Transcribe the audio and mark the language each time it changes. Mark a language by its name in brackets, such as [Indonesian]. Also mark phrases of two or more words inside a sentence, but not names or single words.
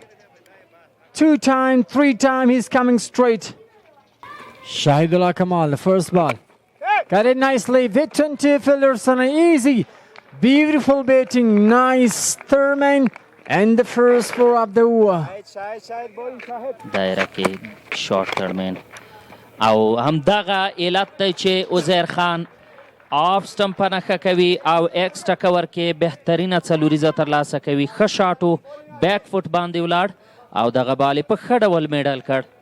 [English] 2 times, 3 times, he's coming straight. Shahidullah Kamal, the first ball. Got it nicely. With 20 fielders on an easy. Beautiful batting. Nice Thurman. And the first four of the over. [Pashto] دایره کې [English] short thirdman [Pashto] او همدغه علت دی چې عزیر خان [English] off stump [Pashto] په نښه کوي او [English] extra cover [Pashto] کې بهترینه څلوریزه ترلاسه کوي. ښه شاټ و، [English] back foot [Pashto] باندې ولاړ او دغه بال یې په ښه ډول میډل کړ.